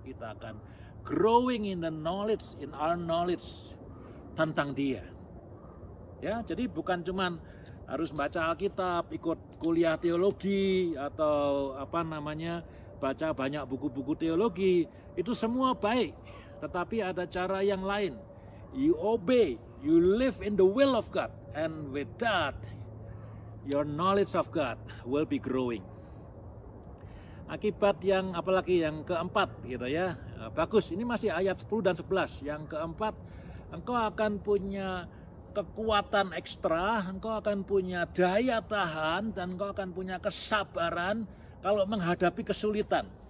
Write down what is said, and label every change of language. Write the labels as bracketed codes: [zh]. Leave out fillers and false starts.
[id] Kita akan [en] growing in the knowledge, in our knowledge [id] tentang Dia. Ya, jadi bukan cuman harus baca Alkitab, ikut kuliah teologi, atau baca banyak buku-buku teologi. Itu semua baik, tetapi ada cara yang lain. [en] You obey, you live in the will of God, and with that your knowledge of God will be growing. [id] Akibat yang apalagi yang keempat gitu ya. Bagus, ini masih ayat 10 dan 11. Yang keempat, engkau akan punya kekuatan ekstra, engkau akan punya daya tahan, dan engkau akan punya kesabaran kalau menghadapi kesulitan.